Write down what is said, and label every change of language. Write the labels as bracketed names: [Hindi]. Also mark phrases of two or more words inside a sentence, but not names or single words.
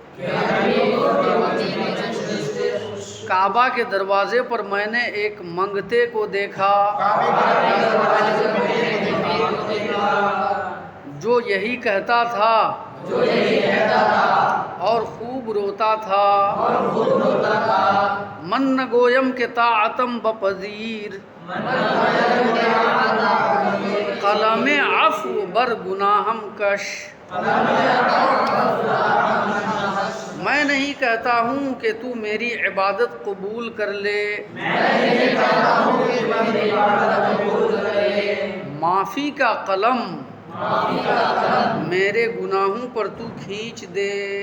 [Urdu] کعبہ کے دروازے پر میں نے ایک منگتے کو دیکھا، جو یہی کہتا تھا اور خوب روتا تھا، [Persian] من نگویم کہ طاعتم بپذیر، قلم عفو بر گناہم کش، [Urdu] میں نہیں کہتا ہوں کہ تو میری عبادت قبول کر لے، معافی کا قلم میرے گناہوں پر تو کھینچ دے۔